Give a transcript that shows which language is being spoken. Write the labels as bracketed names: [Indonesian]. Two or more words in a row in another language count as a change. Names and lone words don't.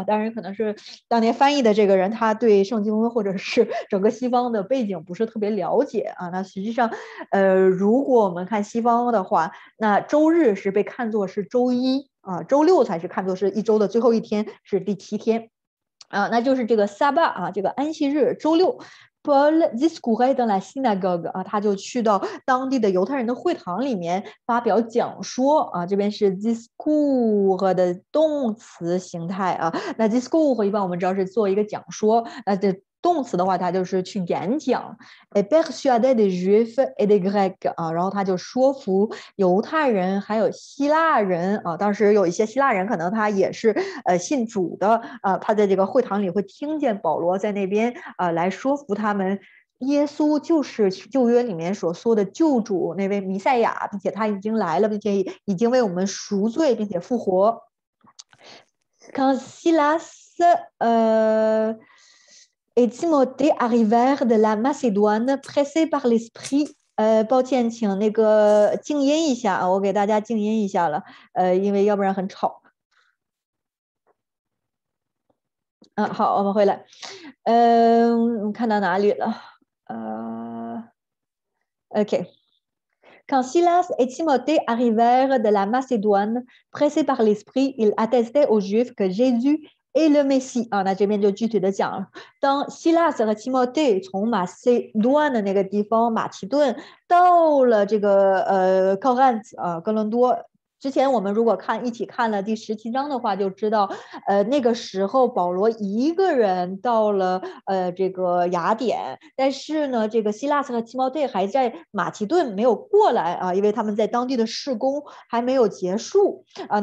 [Chinese] 当然，可能是当年翻译的这个人，他对圣经或者是整个西方的背景不是特别了解啊。那实际上，如果我们看西方的话，那周日是被看作是周一啊，周六才是看作是一周的最后一天，是第7天啊。那就是这个 Sabbat 啊，这个安息日，周六。 [French] Paul discourait dans la synagogue [Chinese] 啊，他就去到当地的犹太人的会堂里面发表讲说啊。这边是 discours 的动词形态啊。那 discours 一般我们知道是做一个讲说，这动词的话，它就是去演讲。 [French] persuader des juifs et des grecs [Chinese] 啊，然后他就说服犹太人还有希腊人啊。当时有一些希腊人可能他也是信主的啊，他在这个会堂里会听见保罗在那边来说服他们。耶稣就是旧约里面所说的救主，那位弥赛亚，并且他已经来了，并且已经为我们赎罪，并且复活。 [French] Quand Silas et Timothée arrivèrent de la Macédoine, pressés par l'esprit。 [Chinese] 抱歉，请那个静音一下啊，我给大家静音一下了，因为要不然很吵。好，我们回来。看到哪里了 [French] ？OK。Quand Silas et Timothée arrivèrent de la Macédoine, pressés par l'esprit, ils attestaient aux Juifs que Jésus est le Messie 啊。 [Chinese] 那这边就具体的讲，当希拉斯和提莫队从马其顿的那个地方马其顿到了这个Corinth 啊哥伦多。之前我们如果一起看了第17章的话，就知道，那个时候保罗一个人到了这个雅典，但是呢，这个希拉斯和提摩太还在马其顿没有过来啊，因为他们在当地的事工还没有结束啊。